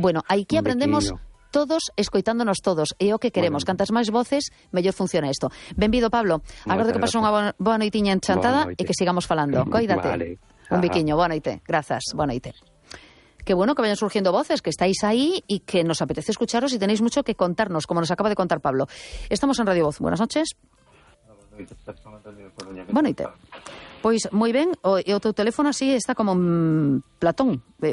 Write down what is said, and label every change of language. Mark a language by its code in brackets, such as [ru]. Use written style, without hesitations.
[gl] Bueno, aquí aprendemos todos escoitándonos todos. E o que queremos, bueno, cantas máis voces, mellor funciona isto. Benvido, Pablo. Agarro que pase unha boa noitinha enchantada noite. E que sigamos falando. Coídate. Vale. Un biquiño, boa noite. Grazas, boa noite. [es] Qué bueno que vayan surgiendo voces, que estáis ahí y que nos apetece escucharos y tenéis mucho que contarnos, como nos acaba de contar Pablo. Estamos en Radio Voz. Buenas noches. Bueno, y pues muy bien. O tu teléfono así está como Platón.